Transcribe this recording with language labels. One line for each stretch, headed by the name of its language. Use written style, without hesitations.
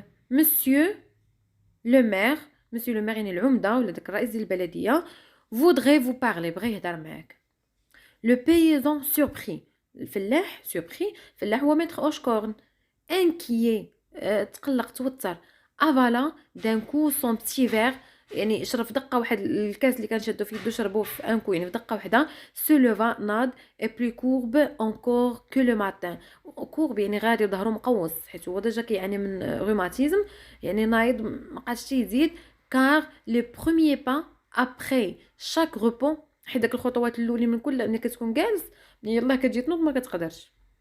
Arabic: مسيو لو مير مسيو لو مير يعني العمده ولا داك الرئيس ديال البلديه
French: voudrait vous parler
Arabic: بغى يهضر معاك.
French: le paysan surpris
Arabic: الفلاح surpris الفلاح هو ميتر اوشكورن
French: inquiet
Arabic: تقلق توتر
French: avala d'un coup son petit verre
Arabic: يعني شرب في دقه واحد الكاس اللي كان شادو في يدو شربوه في ان كو يعني في دقه واحده.
French: se leva
Arabic: ناض
French: et plus courbe encore que le matin.
Arabic: courbe يعني غادي ظهره مقوس حيت هو ديجا كيعاني من روماتيزم يعني نايض ما قادش يزيد
French: car les premiers pas après chaque repas
Arabic: حيت داك الخطوات الاولين من كل ملي كتكون جالس يلاه كتجي تنوض ما كتقدرش.